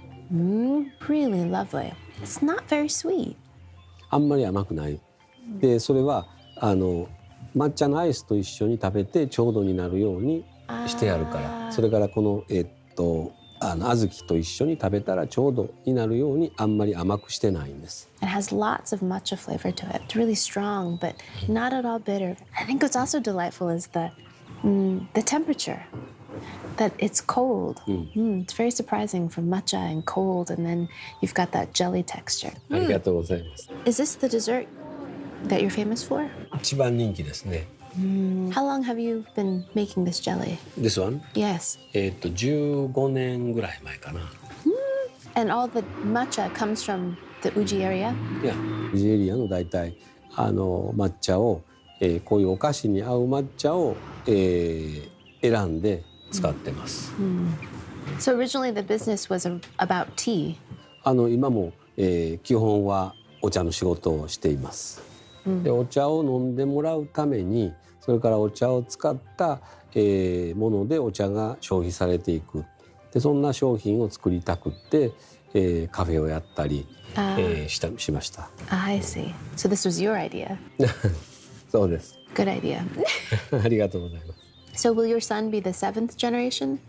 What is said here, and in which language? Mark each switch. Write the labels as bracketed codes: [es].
[en] Really lovely. It's not very sweet. [ja] あんまり甘くない。で、それは抹茶のアイスと一緒に食べてちょうどになるようにしてあるから。それからこの小豆と一緒に食べたらちょうどになるようにあんまり甘くしてないんです。 [en] It has lots of matcha flavor to it. It's really strong, but not at all bitter. I think what's also delightful is the temperature. That it's cold. It's very surprising from matcha and cold, and then you've got that jelly texture. [ja] ありがとうございます。 [en] Is this the dessert that you're famous for? [ja] 一番人気ですね。 [en] How long have you been making this jelly? This one? Yes. [ja] 15年ぐらい前かな。 [en] And all the matcha comes from the Uji area? [ja] いや、宇治エリアのだいたい抹茶を、こういうお菓子に合う抹茶を、選んで使ってます。 [en] So originally the business was about tea. [ja] 今も、基本はお茶の仕事をしています。で、お茶を飲んでもらうために、それからお茶を使った、ものでお茶が消費されていく。で、そんな商品を作りたくって、カフェをやったり、しました。 [en] I see. So this was your idea. [ja] そうです。 [en] Good idea. [ja] ありがとうございます。 [en] So will your son be the 7th generation?